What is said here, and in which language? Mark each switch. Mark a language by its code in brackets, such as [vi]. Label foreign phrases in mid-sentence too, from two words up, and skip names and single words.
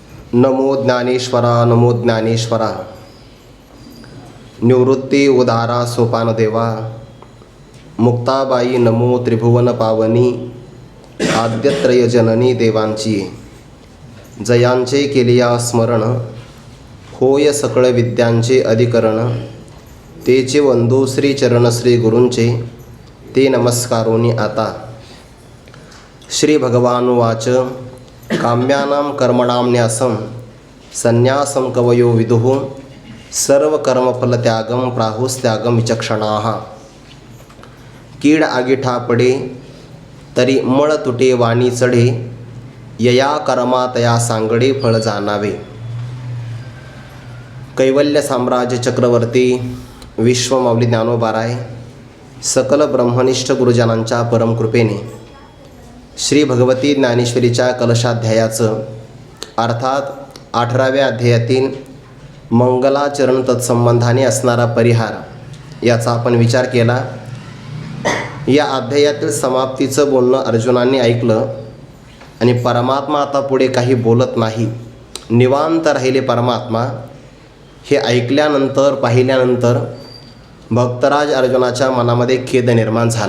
[mr] नमो ज्ञानेश्वरा नमो ज्ञानेश्वरा. निवृत्ती उदारा सोपान देवा. मुक्ताबाई नमो त्रिभुवन पावनी. आद्यत्रय जननी देवांची जयांचे केलिया स्मरण. होय सकळ विद्यांचे अधिकरण. तेचे वंदू श्री चरण श्री गुरूंचे. ते नमस्कारोनी आता. [sa] श्री भगवानुवाच काम्यानां कर्मणां न्यासं संन्यासं कवयो विदुः. सर्व कर्मफलत्यागं प्राहुस्त्यागं विचक्षणाः. [mr] कीड आगिठा पडे तरी मळ तुटे वाणी चढे. यया कर्मा तया सांगडे फळ जाणावे. कैवल्य साम्राज्य चक्रवर्ती विश्वमाऊली ज्ञानोबाराय सकल ब्रह्मनिष्ठ गुरुजनांच्या परमकृपेने श्री भगवती ज्ञानेश्वरीच्या कलशाध्यायाचं अर्थात 18व्या अध्यायातील मंगलाचरण तत्संबंधाने असणारा परिहार याचा आपण विचार केला. या अध्यायातील समाप्तीचं बोलणं अर्जुनाने ऐकलं आणि परमात्मा आता पुढे काही बोलत नाही. निवांत राहिले परमात्मा. हे ऐकल्यानंतर पाहिल्यानंतर भक्तराज अर्जुनाच्या मनामध्ये खेद निर्माण झाला.